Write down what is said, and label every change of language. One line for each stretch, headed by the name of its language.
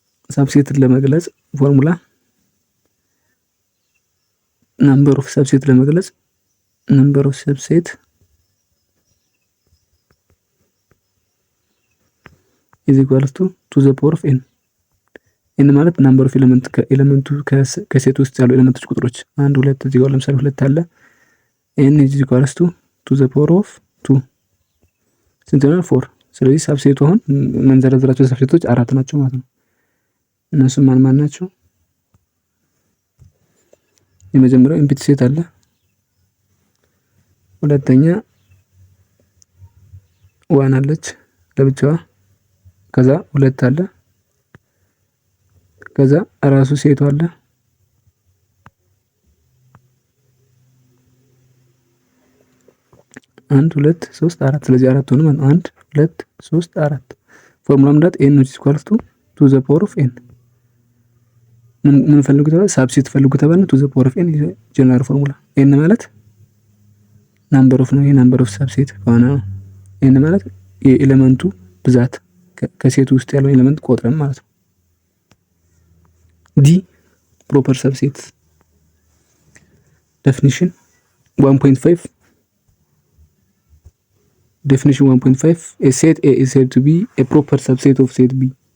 Amharic: ሳብሴትን ለመግለጽ ፎርሙላ
English: number of subset
Amharic: ለመግለጽ
English: number of subset is equals to the power of n.
Amharic: n ማለት
English: number of element
Amharic: ከኤሌመንቱ ከሴት ውስጥ ያሉ ኤሌመንቶች ቁጥሮች 1 2 እዚህ ጋር ለምሳሌ 2 አለ
English: n is equals to the power of 2
Amharic: ስንት ነው? 4። ስለዚህ ሳብሴቱ አሁን መንዘረዝራቸው ሳብሴቶች 4 ናቸው ማለት ነው። እነሱም ማን ናቸው? የመጀመሪያው ኢምፕቲ ሴት አለ። ሁለተኛ ዋን አለች ለብቻዋ። ከዛ 2 አለ። ከዛ ራሱ ሴቱ አለ። 1 2 3 4 ስለዚህ 4 ሆነ ማለት 1 2 3 4 ፎርሙላ ምንድነው?
English: n is equals to the power of n።
Amharic: ምን ፈልጉ ተባለ? ሳብሴት ፈልጉ ተባለ።
English: to the power of n
Amharic: ጀነራል ፎርሙላ። n ማለት ናምበር ኦፍ ነው። ይሄ ናምበር ኦፍ ሳብሴት ከሆነ n ማለት የኤሌመንቱ ብዛት ከሴቱ ውስጥ ያለው ኤሌመንት ቆጥረን ማለት ነው። ዲ ፕሮፐር ሳብሴት ዴፊኒሽን 1.5
English: Definition 1.5 a set A is said to be a proper subset of set B.